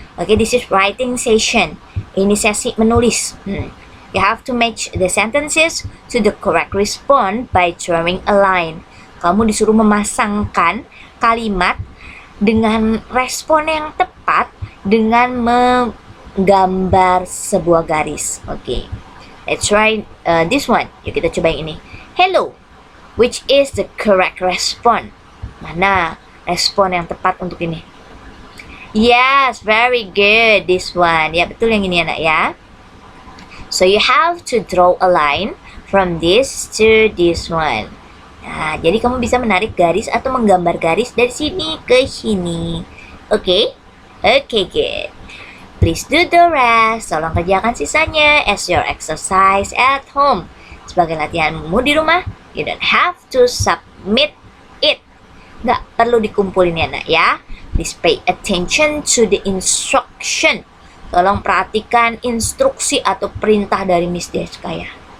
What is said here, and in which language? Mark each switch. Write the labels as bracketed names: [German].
[English] Okay, this is writing session. [Indonesian] Ini sesi menulis. [English] You have to match the sentences to the correct response by drawing a line. [Indonesian] Kamu disuruh memasangkan kalimat dengan respon yang tepat dengan gambar sebuah garis. [English] Okay. Let's try this one. [Indonesian] Yuk kita coba yang ini. [English] Hello. Which is the correct response? [Indonesian] Mana respon yang tepat untuk ini? [English] Yes, very good. This one. [Indonesian] Ya, betul yang ini anak ya. [English] So you have to draw a line from this to this one. [Indonesian] Nah, jadi kamu bisa menarik garis atau menggambar garis dari sini ke sini. [English] Okay? Okay, good. Please do the rest. [Indonesian] Tolong kerjakan sisanya [English] as your exercise at home. [Indonesian] Sebagai latihanmu di rumah, [English] you don't have to submit it. [Indonesian] Nggak perlu dikumpulin ya nak ya. [English] Please pay attention to the instruction. [Indonesian] Tolong perhatikan instruksi atau perintah dari Miss Deska ya.